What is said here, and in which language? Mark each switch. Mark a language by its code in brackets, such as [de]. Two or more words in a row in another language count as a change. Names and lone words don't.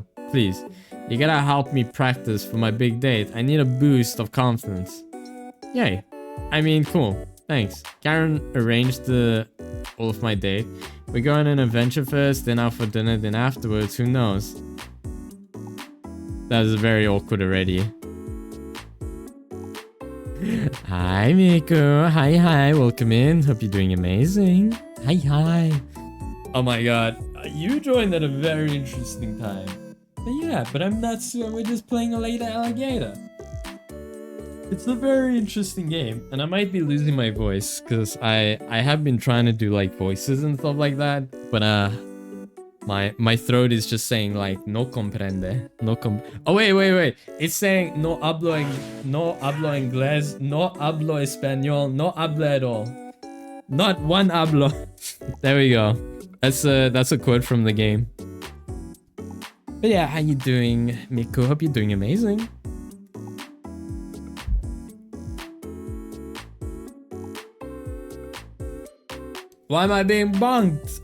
[en] Please, you gotta help me practice for my big date. I need a boost of confidence. Yay. I mean, cool. Thanks. Karen arranged all of my date. We go on an adventure first, then out for dinner, then afterwards, who knows? That was very awkward already. Hi, Miko. Hi. Welcome in. Hope you're doing amazing. Hi. Oh my god. You joined at a very interesting time. Yeah, but I'm Natsu and we're just playing a later Alligator. It's a very interesting game. And I might be losing my voice because I have been trying to do like voices and stuff like that. But my throat is just saying like [es] no comprende. [en] Oh wait. It's saying [es] no hablo inglés, no hablo español, no hablo [en] at all. Not one hablo. There we go. That's a quote from the game. But yeah, how you doing, Miko? Hope you're doing amazing. Why am I being bonked?